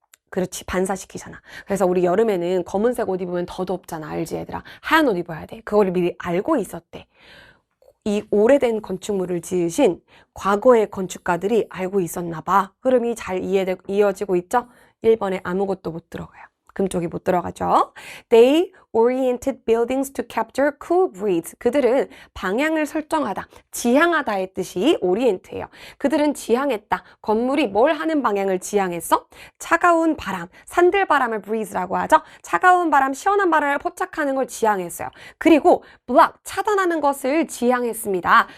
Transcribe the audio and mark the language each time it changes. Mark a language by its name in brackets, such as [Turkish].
[Korean] 그렇지 반사시키잖아. 그래서 우리 여름에는 검은색 옷 입으면 더 덥잖아. 알지 얘들아? 하얀 옷 입어야 돼. 그걸 미리 알고 있었대. 이 오래된 건축물을 지으신 과거의 건축가들이 알고 있었나 봐. 흐름이 잘 이어지고 있죠? 1번에 아무것도 못 들어가요. 금쪽이 못 들어가죠. [English] They oriented buildings to capture cool breeze. [Korean] 그들은 방향을 설정하다, 지향하다의 뜻이 orient예요. 그들은 지향했다. 건물이 뭘 하는 방향을 지향했어? 차가운 바람, 산들바람을 breeze라고 하죠. 차가운 바람, 시원한 바람을 포착하는 걸 지향했어요. 그리고 block, 차단하는 것을 지향했습니다.